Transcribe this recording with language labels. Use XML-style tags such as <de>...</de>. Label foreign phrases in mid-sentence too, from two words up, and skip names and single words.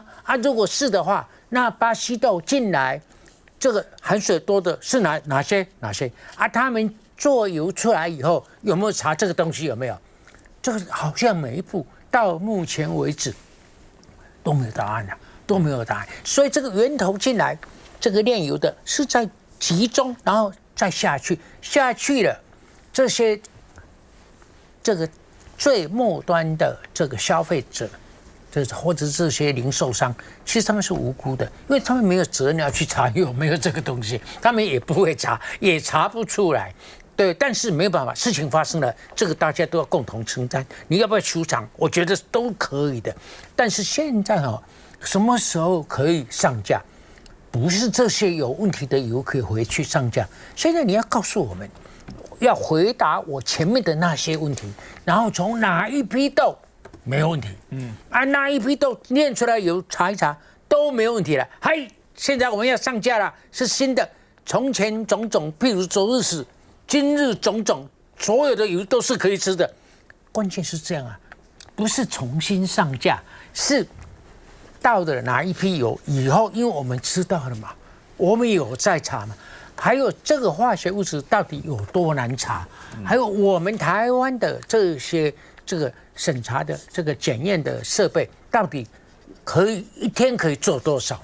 <zh>啊，如果是的話，那巴西豆进來，這個含水多的是哪些？啊，他們做油出來以後有沒有查這個東西有沒有？這個好像每一步到目前為止都沒有答案了，都沒有答案。所以這個源頭進來，這個煉油的是在集中，然後再下去了，這些這個最末端的這個消費者，或者這些零售商，其實他們是無辜的，因為他們沒有責任要去查有沒有這個東西，他們也不會查，也查不出來。对，但是没有辦法，事情發生了，這個大家都要共同承擔。你要不要出場？我覺得都可以的。但是現在什麼時候可以上架？不是這些有問題的油可以回去上架。現在你要告訴我們，要回答我前面的那些問題，然後從哪一批豆沒有問題，那一批豆煉出來油查一查都沒有問題了。嗨，現在我們要上架了，是新的。從前種種，譬如昨日死。今日種種，所有的油都是可以吃的，關鍵是這樣啊，不是重新上架，是到了哪一批油以後，因為我們知道了嘛，我們有在查嘛，還有這個化學物質到底有多難查，還有我們台灣的這些這個審查的這個檢驗的設備，到底可以一天可以做多少？</zh>